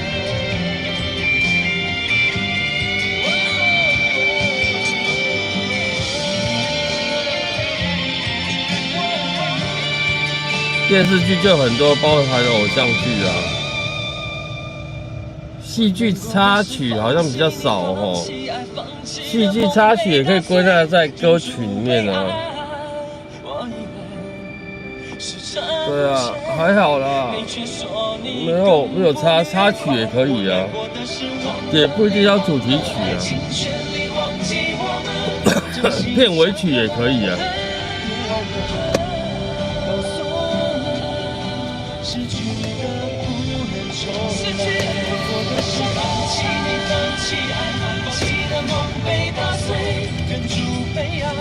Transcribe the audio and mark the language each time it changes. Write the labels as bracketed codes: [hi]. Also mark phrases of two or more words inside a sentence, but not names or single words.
[zh] 電視劇就很多，包含偶像劇啊，戲劇插曲好像比較少哦。戲劇插曲也可以歸納在歌曲裡面啊。對啊，還好啦，沒有插曲也可以啊，也不一定要主題曲啊，片尾曲也可以啊。失去的不能重來，我的是放棄你，放棄愛，放棄的夢被打碎，忍住悲哀。